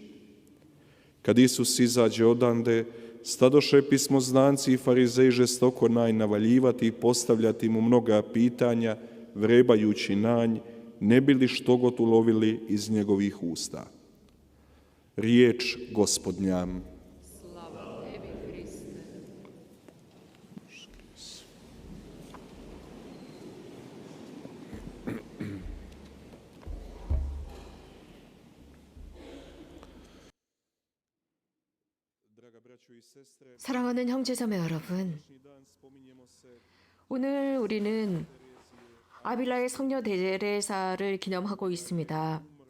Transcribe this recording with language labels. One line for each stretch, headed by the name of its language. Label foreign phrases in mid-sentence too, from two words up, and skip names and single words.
Serbian: Kad Isus izađe odande, stadoše pismoznanci i farizeji žestoko navaljivati i postavljati mu mnoga pitanja, vrebajući na nj, ne bi li štogot ulovili iz njegovih usta. Riječ Gospodnja. Slava tebi, Hriste.
Korean: 사랑하는 형제자매 여러분, 오늘 우리는 아빌라의 성녀 데레사를 기념하고 있습니다.